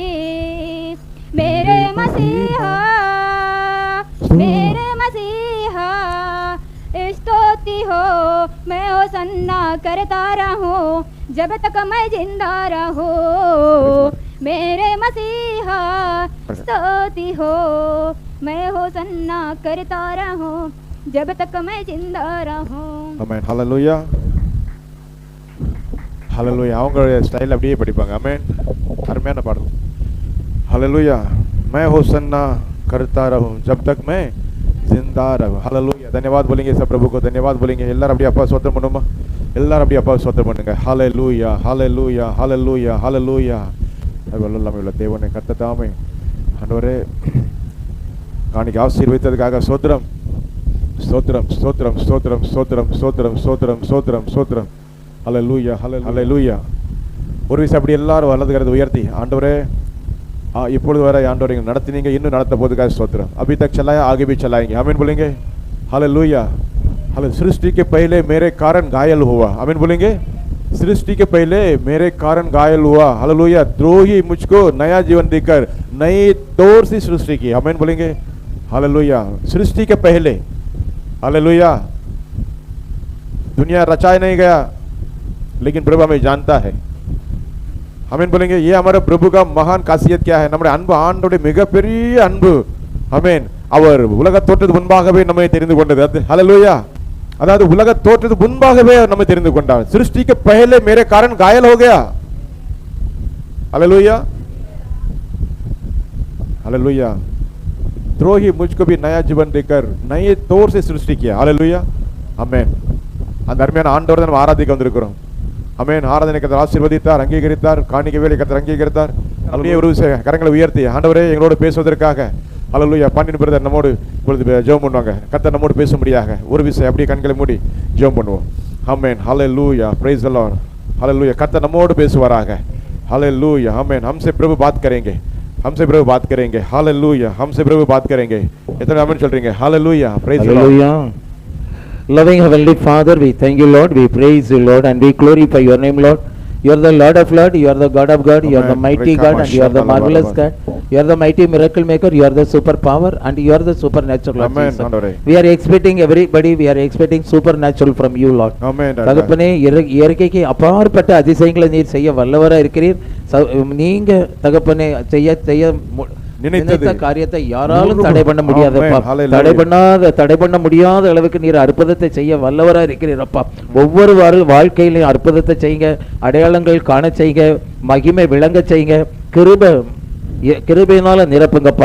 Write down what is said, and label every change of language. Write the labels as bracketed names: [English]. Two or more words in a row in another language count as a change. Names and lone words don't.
[Hindi] मेरे मसीहा, मेरे मसीहा स्तुति हो। मैं होसन्ना करता रहूं जब तक मैं जिंदा रहूं। मेरे मसीहा स्तुति हो। मैं होसन्ना करता रहूं जब तक मैं जिंदा रहूं। [Tamil] ஆமென். ஹalleluya. ஹalleluya. அவங்களுடைய ஸ்டைல் அப்படியே படிப்பாங்க. ஆமென். அருமையான பாடல். ஹalleluya. [Hindi] मैं होसन्ना करता रहूं जब तक मैं जिंदा रहूं. [Tamil] ஹalleluya. [Hindi] धन्यवाद बोलेंगे सब प्रभु को धन्यवाद बोलेंगे. [Tamil] எல்லாரும் அப்படியே அப்பா ஸ்தோத்திரம் பண்ணுமா? எல்லாரும் அப்படியே அப்பா ஸ்தோத்திரம் பண்ணுங்க. ஹalleluya. ஹalleluya. ஹalleluya. ஹalleluya. எல்லாமே உள்ள தேவனை கர்த்ததாமே ஆண்டவரே காணிக்கை ஆசீர்வதித்ததுக்காக ஸ்தோத்திரம் ஸ்தோத்திரம் ஸ்தோத்திரம் ஸ்தோத்திரம் ஸ்தோத்திரம் ஸ்தோத்திரம் ஸ்தோத்திரம் ஸ்தோத்திரம் ஸ்தோத்திரம். ஹalleluya. ஹalleluya. ஒரு விஷயம் அப்படி எல்லாரும் வலதுகரத்தை உயர்த்தி ஆண்டவரே இப்பொழுது வரை ஆண்டவரை நடத்தினீங்க, இன்னும் நடத்த போதுக்காக ஸ்தோத்திரம். [Hindi] अभी तक चलाया आगे भी चलाएंगे. आमीन बोलेंगे. हालेलुया. हाले सृष्टि के पहले मेरे कारण घायल हुआ. आमीन बोलेंगे. सृष्टि के पहले मेरे कारण घायल हुआ. हालेलुया. द्रोही मुझको नया जीवन देकर नई तौर से सृष्टि की. आमीन बोलेंगे. हालेलुया. सृष्टि के पहले, हालेलुया, दुनिया रचाया नहीं गया लेकिन प्रभु हमें जानता है. आमीन बोलेंगे. ये हमारे प्रभु का महान खासियत क्या है? [Tamil] நம்முடைய அன்பு ஆண்டவருடைய மிகப்பெரிய அன்பு. ஆமென். அவர் உலக தோற்றத்துக்கு முன்பாகவே நம்மை தெரிந்து கொண்டது. ஹalleluya. அதாவது உலக தோற்றத்துக்கு முன்பாகவே நம்மை தெரிந்து கொண்டார். [Hindi] सृष्टि के पहले मेरे कारण घायल हो गया. हालेलुया. हालेलुया. द्रोही मुझको भी नया जीवन देकर नए तौर से सृष्टि किया. हालेलुया. [Tamil] ஆமென். அந்த அருமையான ஆண்டவரை நம்ம ஆராதிக்க வந்திருக்கிறோம். ஆமென். ஆராதனை கர்த்தர் ஆசீர்வதித்தார், அங்கீகரித்தார். காணிக்கை வேலை கர்த்தர் அங்கீகரித்தார். அப்படியே ஒரு கரங்களை உயர்த்தி ஆண்டவரே எங்களோடு பேசுவதற்காக ஹalleluya. பாண்டியன் பிரதர் நம்மோடு இப்பொழுது ஜெபம் பண்ணுவாங்க. கர்த்தர் நம்மோடு பேசும்படியாக ஒரு விஷயம் அப்படியே கண்களை மூடி ஜெபம் பண்ணுவோம். ஆமென். ஹalleluya. [English] praise the Lord. [Tamil] ஹalleluya. கர்த்தர் நம்மோடு பேசுவாராக. ஹalleluya. ஆமென். [Hindi] हमसे प्रभु बात करेंगे, हमसे प्रभु बात करेंगे. हालेलुया. हमसे प्रभु बात करेंगे. इतना आमीन சொல்றீங்க. हालेलुया. [English] praise the Lord. Loving Heavenly Father, we thank you, Lord. We praise you, Lord, and we glorify your name, Lord. You are the Lord of Lords, you are the God of God, you are the mighty God, and you are the marvelous God. You are the mighty miracle maker, you are the super power, and you are the supernatural. Amen. We are expecting everybody, we are expecting supernatural from you, Lord. Amen. [Tamil] தகப்பனே, இயற்கைக்கு அப்பாற்பட்ட அதிசயங்களை நீர் செய்ய வல்லவராக இருக்கிறீர். நீங்க தகப்பனே செய்ய நினைத்த காரியத்தை யாராலும் தடை பண்ண முடியாதப்பா. Amen. தடை பண்ண முடியாத அளவுக்கு நீர் அற்புதத்தை செய்ய வல்லவரா இருக்கிறீரப்பா. ஒவ்வொரு வாழ்க்கையிலையும் அற்புதத்தை செய்யுங்க, அடையாளங்கள் காண செய்யுங்க, மகிமை விளங்க செய்யுங்க, கிருபையினால நிரப்புங்கப்பா.